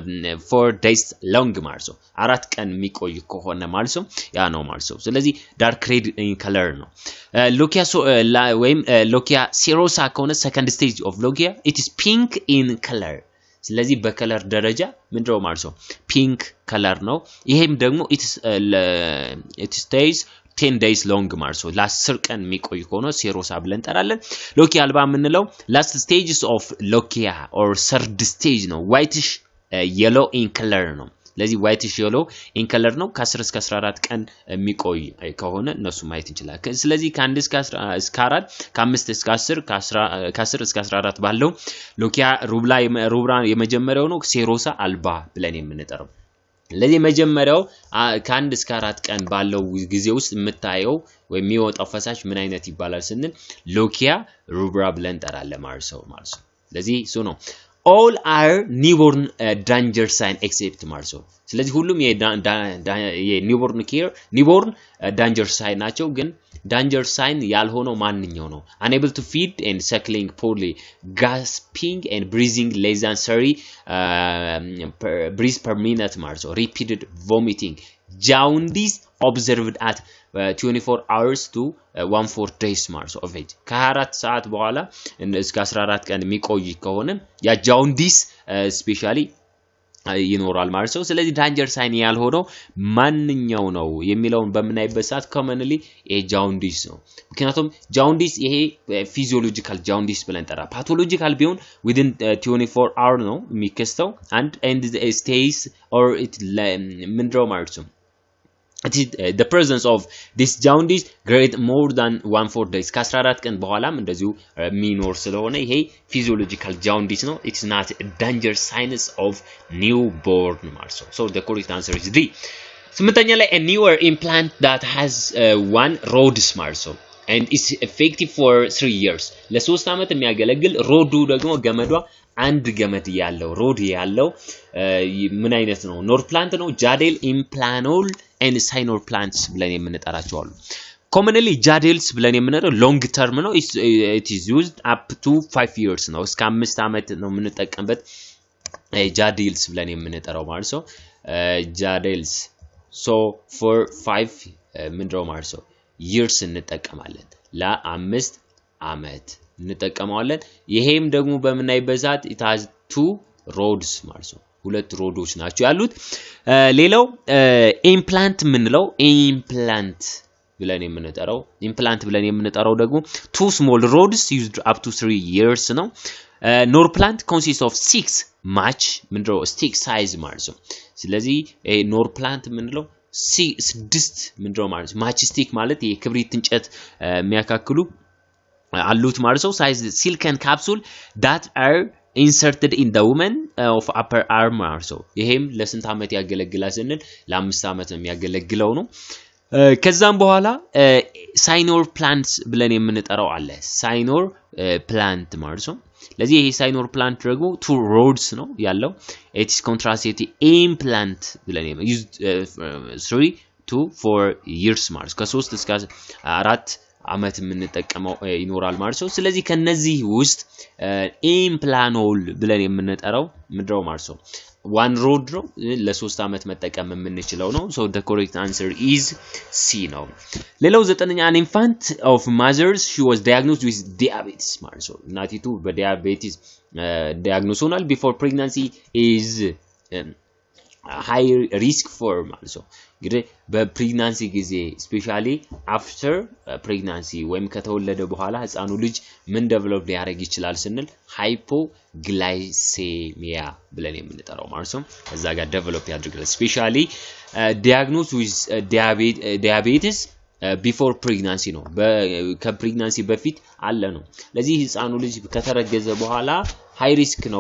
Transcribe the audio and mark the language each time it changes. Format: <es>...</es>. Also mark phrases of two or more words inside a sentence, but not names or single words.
<en>4 days long</en> <am>ማለት ነው አራት ቀን የሚቆይ ከሆነ ማለት ነው ያ ነው ማለት ነው ስለዚህ</am> <en>dark red in color</en> <am>ነው lochia ወይም lochia ሴሮሳ ከሆነ</am> <en>second stage of lochia it is pink in color</en> <am>ስለዚህ በከለር ደረጃ ምንድነው ማለት ነው</am> <en>pink color</en> <am>ነው ይሄም ደግሞ</am> <en>it stays 10 days long</en> <am>ማለት ነው ለ10 ቀን የሚቆይ ከሆነ ሴሮሳ ብለን ጠራለን lochia አልባ የምንለው</am> <en>last stages of lochia or third stage</en> <am>ነው</am> <en>whitish yellow in color</en> <am>ነው ለዚህ</am> <en>whitish yellow in color</en> <am>ነው ከ10 እስከ 14 ቀን የሚቆይ ከሆነ እነሱ ማየት እንችላለን ስለዚህ ከ1 እስከ 4 ከ5 እስከ 10 ከ10 እስከ 14 ባለው lochia ሩብራ የመጀመሪያው ነው ሴሮሳ አልባ ብለን የምንጠራው ለዚህ መጀመሪያው ከ1 እስከ 4 ቀን ባለው ጊዜ ውስጥ የምታየው ወይ የሚወጣው ፈሳሽ ምን አይነት ይባላል ስንል lochia ሩብራ ብለን ጠራለን ማለት ነው ለዚህ ሱ ነው</am> <en>all are newborn danger sign except</en> <am>ማለት ነው ስለዚህ ሁሉም</am> <en>newborn care newborn danger sign</en> <am>ናቸው ግን</am> <en>danger sign</en> <am>ያልሆነው ማንኛው ነው</am> <en>unable to feed and suckling poorly gasping and breathing less than 30 breaths per minute</en> <am>ማለት ነው</am> <en>repeated vomiting jaundice observed at 24 hours to 14 days ማለት of age</en> <am>ከ24 ሰዓት በኋላ እስከ 14 ቀን የሚቆይ ከሆነ ያ</am> <en>jaundice especially</en> <am>ይኖራል ማለት ነው ስለዚህ</am> <en>danger sign</en> <am>ያልሆነው ማንኛው ነው የሚለውን በመናይበት ሰዓት</am> <en>commonly jaundice</en> <am>ነው ምክንያቱም</am> <en>jaundice ይሄ physiological jaundice</en> <am>ብለን ጠራ</am> <en>pathological ቢሆን within 24 hour</en> <am>ነው የሚከስተው</am> <en>and stays or it</en> <am>ምንድነው ማለት ነው</am> <en>it is the presence of this jaundice great more than 14 days</en> <am>ከ14 ቀን በኋላም እንደዚሁ ሚኖር ስለሆነ ይሄ</am> <en>physiological jaundice ነው it's not a danger signs of newborn</en> <am>ማለት ነው</am> <en>so the correct answer is D ስምንተኛ ላይ a newer implant that has one rods</en> <am>ማለት ነው</am> <en>and is effective for 3 years</en> <am>ለሶስት አመት የሚያገለግል ሮዱ ደግሞ ገመዷ አንድ ገመድ ያለው ሮድ ያለው ምን አይነት ነው ኖርፕላንት ነው ጃዴል ኢምፕላኖል and ሳይኖር ፕላንትስ ብለን የምንጠራቸው አሉ commonly jadels ብለን የምንጠራው</am> <en>long term</en> <am>ነው</am> <en>it is used up to 5 years</en> <am>ነው እስከ 5 አመት ነው የምንጠቀምበት jadels ብለን የምንጠራው ማለት ነው jadels</am> <en>so for 5</en> <am>ምንድነው ማለት ነው years እንጠቀማለን ለ5 አመት እንጠቀማለን ይሄም ደግሞ በመናይበዛት</am> <en>it has 2 rods</en> <am>ማለት ነው ሁለት ሮዶች ናቸው ያሉት ሌላው ኢምፕላንት ምንለው ኢምፕላንት ብለን የምንጠራው ደግሞ</am> <en>2 small rods used up to 3 years</en> <am>ነው ኖርፕላንት</am> <en>consists of 6 match</en> <am>ምንድነው</am> <en>stick size</en> <am>ማለት ነው ስለዚህ ኖርፕላንት ምንለው 6 ምንድነው ማለት</am> <en>match stick</en> <am>ማለት የክብሪት እንጨት የሚያካክሉ አሉት ማለት ነው</am> <en>size silicon capsule that are inserted in the woman of upper arm also</en> <am>ይሄም ለስንት አመት ያገለግላል ስንል ለ5 አመት ነው የሚያገለግለው ነው ከዛም በኋላ ሳይኖር ፕላንትስ ብለን የምንጠራው አለ ሳይኖር ፕላንት ማለት ነው ለዚህ ይሄ ሳይኖር ፕላንት ደግሞ</am> <en>2 rods</en> <am>ነው ያለው</am> <en>it is contraceptive implant</en> <am>ብለን</am> <en>used 3 to 4 years</en> <am>ማለት ከ3 እስከ 4 አመት የምንጠቀመው ይኖራል ማለት ነው ስለዚህ ከነዚህ ውስጥ ኢምፕላኖል ብለን የምንጠራው ምድረው ማለት ነው</am> <en>one rod</en> <am>ነው ለ3 አመት መጠቀም የምንችለው ነው</am> <en>so the correct answer is C</en> <am>ነው ሌላው ዘጠነኛ</am> <en>an infant of mothers she was diagnosed with diabetes</en> <am>ማለት ነው እናቲቱ በዲያቤቲስ diagnosed ሆናል</am> <en>before pregnancy is high risk for</en> <am>ማለት ነው እንግዲህ በፕሬግናንሲ ጊዜ</am> <en>especially after pregnancy</en> <am>ወይም ከተወለደ በኋላ ህፃኑ ልጅ ምን ዴቨሎፕ ሊያደርግ ይችላል ስንል hypoglycemia ብለን የምንጠራው ማለት ነው እዛ ጋር ዴቨሎፕ ያድርጋል</am> <en>especially diagnosed with diabetes before pregnancy</en> <am>ነው ከፕሬግናንሲ በፊት አለ ነው ለዚህ ህፃኑ ልጅ ከተረገዘ በኋላ</am> <en>high risk</en> <am>ነው</am>